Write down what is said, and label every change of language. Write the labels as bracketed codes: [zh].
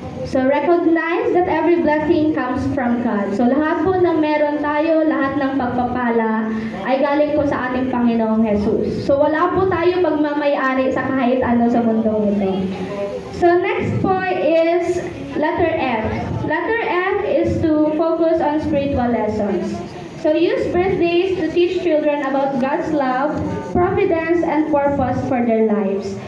[en] So, recognize that every blessing comes from God. [tl] So, lahat po ng meron tayo, lahat ng pagpapala ay galing po sa ating Panginoong Jesus. So, wala po tayo magmamay-ari sa kahit ano sa mundong ito. [en] So, next po is letter F. Letter F is to focus on spiritual lessons. So, use birthdays to teach children about God's love, providence, and purpose for their lives.